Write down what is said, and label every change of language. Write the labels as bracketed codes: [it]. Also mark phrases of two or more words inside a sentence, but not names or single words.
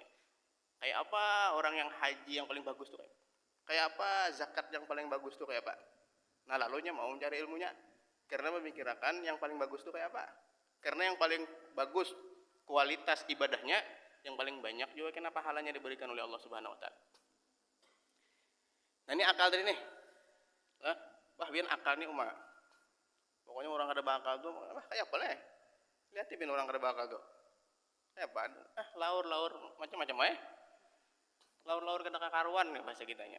[id] Kayak apa orang yang haji yang paling bagus tuh kayak apa zakat yang paling bagus tuh kayak apa? Nah lalunya mau mencari ilmunya. Karena memikirkan yang paling bagus itu kayak apa. Karena yang paling bagus kualitas ibadahnya, yang paling banyak juga kena pahalanya diberikan oleh Allah [ar] Subhanahu wa taala. [id] Nah ini akal tadi nih. Wah biar akal nih umat. [bjn] Pokoknya orang kada bakal tuh, kayak apa lah. Lihat bin orang kada bakal tuh. Kayak apa? Laur macam-macam laur kada kakaruan nih bahasa kitanya.